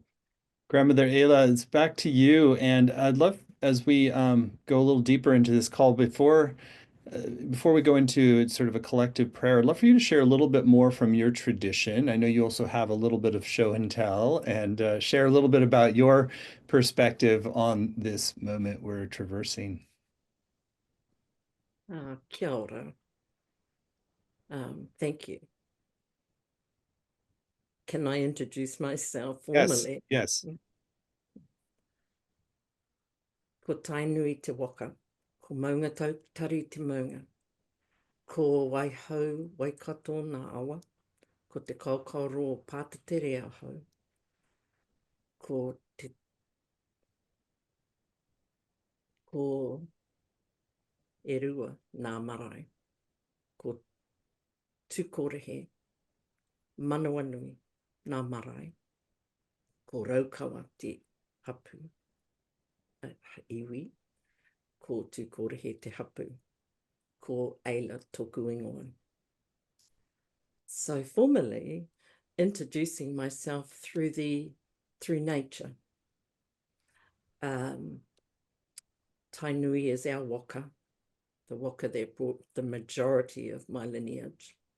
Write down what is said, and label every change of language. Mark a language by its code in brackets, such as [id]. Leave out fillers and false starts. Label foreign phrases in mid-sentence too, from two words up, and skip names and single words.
[en] Grandmother Ayla, it's back to you. And I'd love, as we go a little deeper into this call, before we go into sort of a collective prayer, I'd love for you to share a little bit more from your tradition. I know you also have a little bit of show and tell, and share a little bit about your perspective on this moment we're traversing. [mi] Kia ora. [en] Thank you. Can I introduce myself Yes, formally? yes. [mi] Ko tainui te waka, ko maunga tari te maunga, ko waihau, waikato nā awa, ko te kaukauro pātatere ahau, ko erua nā marae, ko tūkorehe, manawanui nā marae, ko raukawa te hapu, iwi, ko tūkorehe te hapu, ko Ayla tōku ingoa. [en] So formally introducing myself through nature. Tainui is our waka, the waka that brought the majority of my lineage.